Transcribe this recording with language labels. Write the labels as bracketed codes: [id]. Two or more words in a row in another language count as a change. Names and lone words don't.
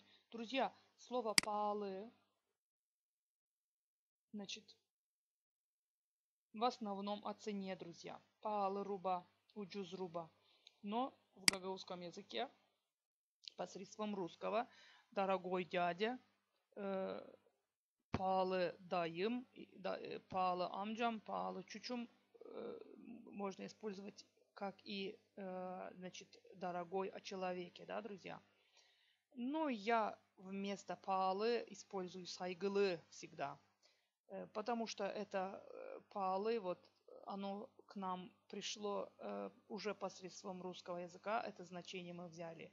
[ru] Друзья, слово палы, значит, в основном о цене, друзья. [gag] Палы руба, уджуз руба. [ru] Но в гагаузском языке посредством русского дорогой дядя, [gag] pahalı dayım, pahalı amcам, pahalı чучум [ru] можно использовать как и, значит, дорогой о человеке, да, друзья. Но я вместо pahalı использую saygılı всегда, потому что это pahalı, вот оно к нам пришло уже посредством русского языка, это значение мы взяли.